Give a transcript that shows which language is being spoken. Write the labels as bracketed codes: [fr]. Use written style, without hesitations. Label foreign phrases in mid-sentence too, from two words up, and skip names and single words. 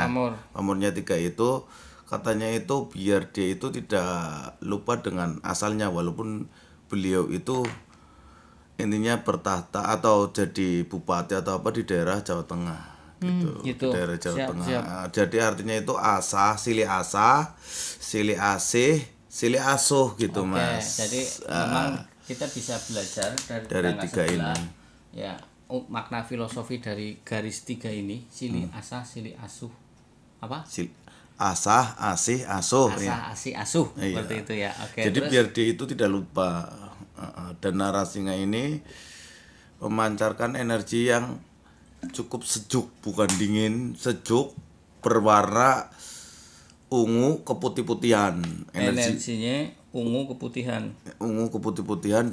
[id] Pamornya tiga itu katanya itu biar dia itu tidak lupa dengan asalnya, walaupun beliau itu intinya bertahta atau jadi bupati atau apa di daerah Jawa Tengah gitu. Di daerah Jawa Tengah. Siap. Jadi artinya itu [su] sili asih, sili asuh [id] gitu. Oke, Mas. jadi memang kita bisa belajar dari tiga ini. Ya, makna filosofi dari garis tiga ini, [su] sili asah, sili asuh. [id] Apa? Asah, asih, asuh. Asah, asih, asuh. Iya. Seperti itu ya. Oke. Jadi terus? biar dia itu tidak lupa. Dan Narasinga ini memancarkan energi yang cukup sejuk, bukan dingin, sejuk, berwarna ungu keputih-putihan. Energinya ungu keputih-putihan